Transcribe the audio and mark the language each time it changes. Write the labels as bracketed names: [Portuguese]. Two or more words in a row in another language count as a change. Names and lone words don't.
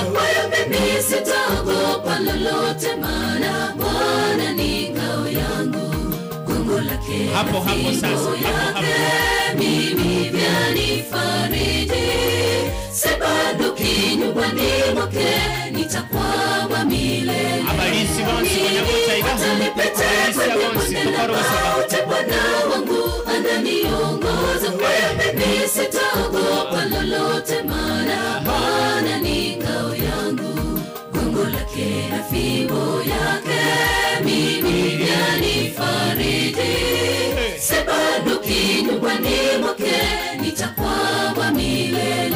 [Swahili] Mimi sitaogopa lolote, maana Bwana ni ngao yangu. Gongo lake hapo sasa hapo mimi vyanifariji. Sibanduki nyumbani mwake nitakwama milele. [Gusii] Abalisi bonsi kwenye bota iga abalisi bonsi tukarosa. [Swahili] Bwana wangu ananiongoza. Kwa hiyo mimi sitaogopa lolote, maana Bwana ni ngao yangu. Gongo lake na fimbo yake mimi vyanifariji. Sibanduki nyumbani mwake nitakwama milele.